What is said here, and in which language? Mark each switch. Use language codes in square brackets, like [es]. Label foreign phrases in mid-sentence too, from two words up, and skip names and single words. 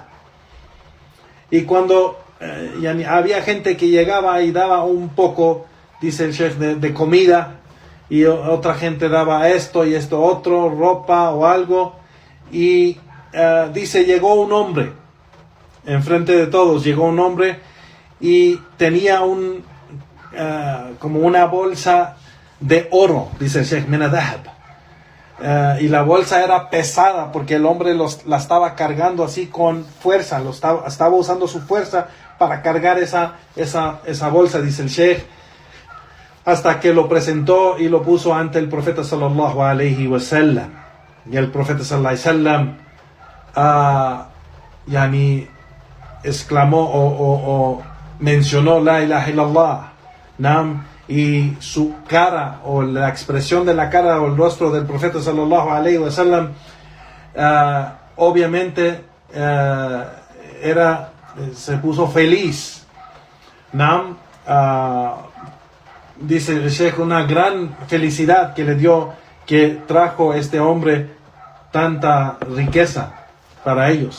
[es] Y cuando había gente que llegaba y daba un poco, dice el Sheikh, de comida, y otra gente daba esto y esto otro, ropa o algo, y dice, llegó un hombre, enfrente de todos, llegó un hombre y tenía como una bolsa de oro, dice el Sheikh, [ar] من ذهب. [es] Y la bolsa era pesada porque el hombre la estaba cargando así con fuerza, estaba usando su fuerza para cargar esa bolsa, dice el Sheikh, hasta que lo presentó y lo puso ante el profeta [ar] صلى الله عليه وسلم. [es] Y el profeta [ar] صلى الله عليه وسلم [es] exclamó o mencionó [ar] لا إله إلا الله, [es] nam, y su cara o la expresión de la cara o el rostro del profeta [ar] صلى الله عليه وسلم [es] obviamente se puso feliz, nam, dice el Sheikh, una gran felicidad que le dio, que trajo este hombre tanta riqueza para ellos.